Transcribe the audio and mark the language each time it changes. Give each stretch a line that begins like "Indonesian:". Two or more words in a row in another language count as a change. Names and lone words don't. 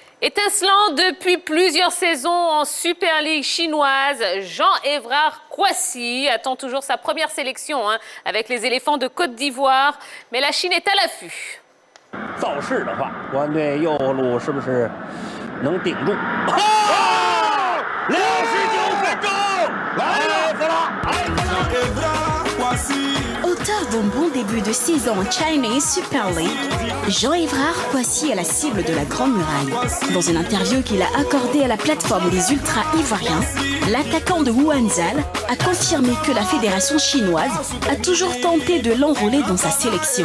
French: Étincelant depuis plusieurs saisons en Super League chinoise, Jean-Évrard Kouassi attend toujours sa première sélection avec les éléphants de Côte d'Ivoire. Mais la Chine est à l'affût.
Chinese: 造势的话，国安队右路是不是能顶住？69分钟，来了！
French: Auteur d'un bon début de saison en
English: Chinese Super League,
French: Jean-Évrard Kouassi est la cible de la Grande Muraille. Dans une interview qu'il a accordée à la plateforme des Ultras ivoiriens, l'attaquant de Wuhanzhal a confirmé que la fédération chinoise a toujours tenté de l'enrôler dans sa sélection.